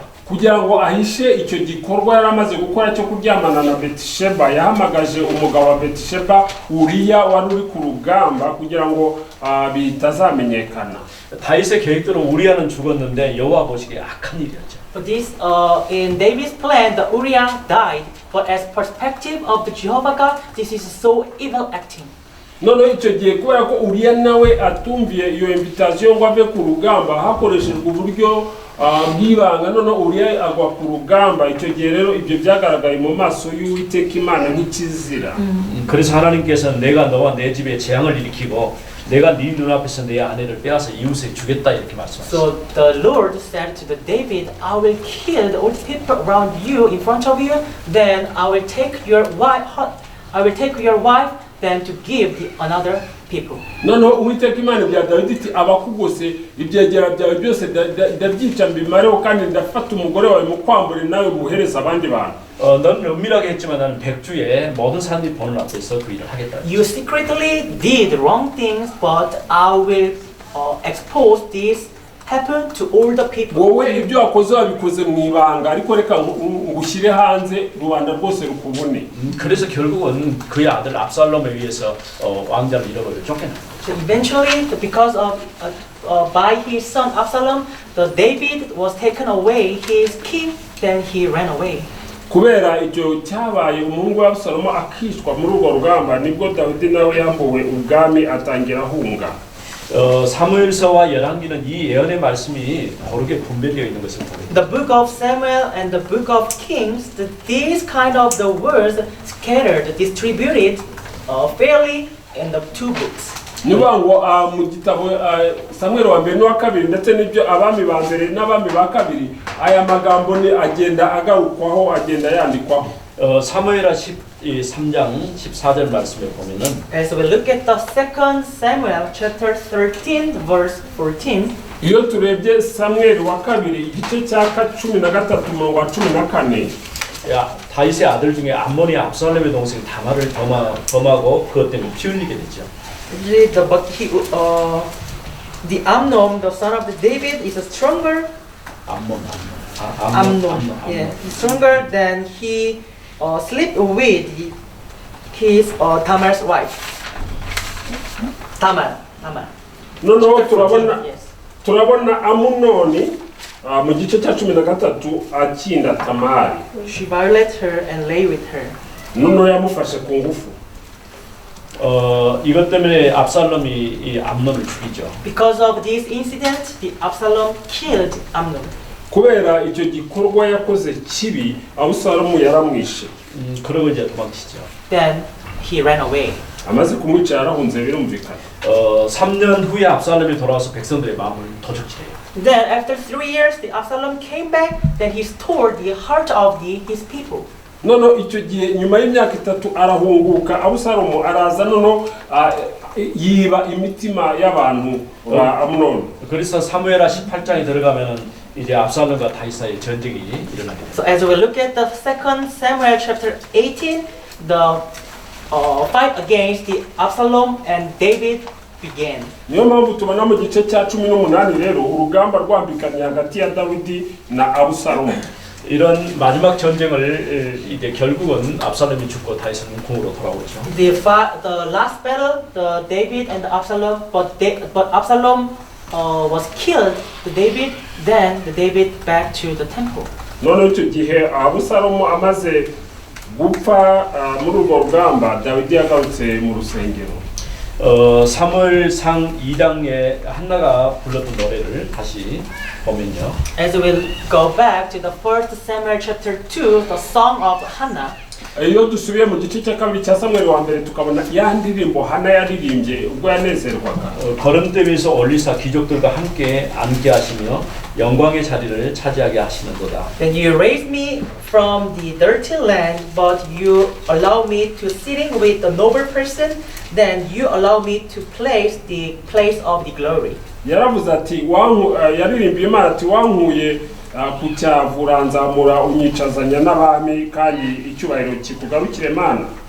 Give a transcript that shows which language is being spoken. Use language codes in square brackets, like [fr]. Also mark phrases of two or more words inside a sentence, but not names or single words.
[rw] kugira ngo ahishe icyo gikorwa yari amaze gukora cyo kuryamana na Bathsheba, yahamagaje umugabo wa Bathsheba Uriya wari uri ku rugamba kugira ngo bitazamenyekana. [ko] 다윗의 계획대로 우리아는 죽었는데 여호와 보시기에 악한 일이었죠. [en] But this in David's plan, the Uriah died. But as perspective of the Jehovah God, this is so evil acting. [rw] noneho icyo gihe kubera ko Uriya nawe atumviye iyo invitation ngo ave ku rugamba hakoreshejwe uburyo bw'ibanga, noneho Uriya agwa ku rugamba. icyo gihe rero ibyo byagaragaye mu maso y'Uwiteka Imana nk'ikizira. [ko] 그래서 하나님께서는 내가 너와 내 집에 재앙을 일으키고 내가 네 눈앞에서 내 아내를 빼앗아 이웃에 주겠다 이렇게 말씀하셨어요. [en] So the Lord said to the David, I will kill the old people around you in front of you. Then I will take your wife. Then to give the another people. [rw] noneho Uwiteka Imana bya Dawidi iti abakugose ibyegera byawe byose ndabyica mbimareho kandi ndafata umugore wawe mukwambure nawe muhereza abandi bantu. [ko] 넌 은밀하게 했지만 나는 백주에 모든 사람들이 보는 앞에서 그 일을 하겠다. [en] You secretly did wrong things, but I will expose this happen to all the people. [rw] wowe ibyo wakoze wabikoze mu ibanga ariko reka ngushyire hanze rubanda rwose rukubone. [ko] 그래서 결국은 그의 아들 압살롬에 의해서 왕자를 잃어버려 쫓겨났다. [en] So eventually, because of by his son Absalom, the David was taken away. His king, then he ran away. [rw] kubera icyo cyabaye umuhungu wa Abusalomu akishwa muri urwo rugamba nibwo Dawidi nawe yambuwe ubwami atangira ahunga. [ko] 사무엘서와 열왕기는 이 예언의 말씀이 고르게 분배되어 있는 것을 보입니다. [en] The book of Samuel and the book of Kings, these kind of the words scattered, distributed fairly in the two books. [rw] niba ngo mu gitabo Samuel wa mbere n'uwa kabiri ndetse n'ibyo abami ba mbere n'abami ba kabiri aya magambo ni agenda agarukwaho agenda yandikwaho. [ko] 사무엘하 13장 14절 말씀에 보면은 [en] As we look at the 2 Samuel chapter 13 verse 14, [rw] iyo turebye samweli wa kabiri igice cya 13 umurongo wa 14 [ko] 야, 다윗의 아들 중에 암몬이 압살롬의 동생 다말을 범하고 그것 때문에 피 흘리게 되죠. [en] the Amnon, the son of the David, is a stronger. 암몬. Yeah, he's stronger than he sleep with his Tamar's wife. Tamar. [rw] noneho turabona [en] Yes. [rw] turabona amunoni mu gice cya 13 akinda tamari [en] She violated her and lay with her. [rw] noneho yamufashe ku ngufu [ko] 이것 때문에 압살롬이 이 암논을 죽이죠. [en] Because of this incident, the Absalom killed Amnon. [rw] kubera icyo gikorwa yakoze kibi abusalomu yaramwishe [ko] 그러고 이제 도망치죠. [en] Then he ran away. [rw] amaze kumwica yarahunze birumvikana [ko] 3년 후에 압살롬이 돌아와서 백성들의 마음을 도적질해요. [en] Then after 3 years, the Absalom came back. Then he stole the heart of his people. [rw] noneho icyo gihe nyuma y'imyaka 3 arahunguka abusalomu araza noneho yiba imitima y'abantu ba amunoni [ko] 그래서 사무엘하 18장에 들어가면은 이제 압살롬과 다윗 사이에 전쟁이 일어나게 돼요. [en] So as we look at the 2 Samuel chapter 18, the fight against the Absalom and David began. [rw] niyo mpamvu tubona mu gice cya 18 rero urugamba rwambikanye hagati ya dawidi na abusalomu [ko] 이런 마지막 전쟁을 이제 결국은 압살롬이 죽고 다윗은 궁으로 돌아오죠. [en] The last battle, the David and the Absalom, but Absalom was killed. The David, then the David back to the temple. [rw] noneho icyo gihe abusalomu amaze gupfa muri urwo rugamba dawidi yagarutse mu rusengero [ko] 사무엘상 2장에 한나가 불렀던 노래를 다시 보면요. [en] As we will go back to the 1 Samuel chapter 2, the song of Hannah. [rw] iyo dusubiye mu gice cya kabiri cya samweli wa mbere tukabona ya ndirimbo hana yaririmbye ubwo yanezerwaga [ko] 거름대에서 올리사 귀족들과 함께 앉게 하시며 영광의 자리를 차지하게 하시는도다. [en] Then you raised me from the dirty land, but you allow me to sitting with the noble person. Then you allow me to place the place of the glory. [rw] yaravuze ati yaririmbiye imana ati wankuye ku cyavu uranzamura unyicazanya n'abami kandi icyubahiro kikugarukire mana